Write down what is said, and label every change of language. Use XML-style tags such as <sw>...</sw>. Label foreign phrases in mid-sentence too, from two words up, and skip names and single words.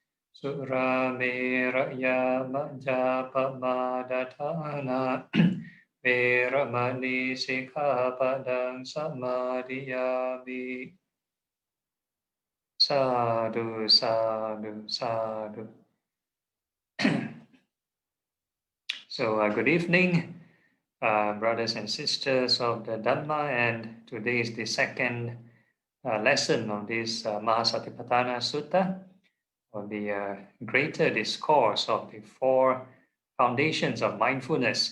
<pi>Surameraya majjapamadatthana veramani sikkhapadang samadhiyami. Sadhu, sadhu, sadhu.</pi> <en>So good evening. Brothers and sisters of the Dhamma, and today is the second lesson of this Maha Satipatthana Sutta, or the greater discourse of the 4 foundations of mindfulness.</en>